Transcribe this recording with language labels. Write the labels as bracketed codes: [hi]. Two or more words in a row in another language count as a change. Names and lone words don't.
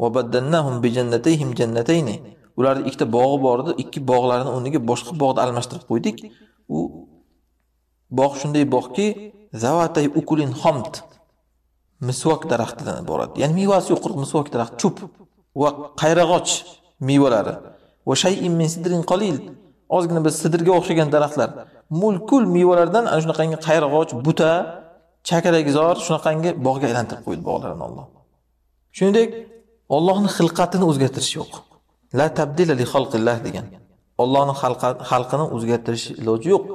[ar] وبدلناهم بجنتيهم جنتين. [uz] ularning ikkita bog'i bor edi, ikki bog'larni o'rniga boshqa bog'da almashtirib qo'ydik. U bog' shunday bog'ki, [ar] ذواتي أكل خمط. [uz] Misvok daraxtidan iborat. Ya'ni mevasi yo'q, misvok daraxti, cho'p va qayrag'och mevalari. [ar] وشيء من سدر قليل. [uz] Ozgina bir sidrga o'xshagan daraxtlar. Mulkul mevalardan ana shunaqangi qayrag'och, buta, chakalakzor shunaqangi bog'ga aylantirib qo'ydi bog'larni Alloh. Shuningdek, Allohning xilqatini o'zgartirish yo'q. [ar] لا تبديل لخلق الله [uz] degan. Allohning xalqini o'zgartirish iloji yo'q.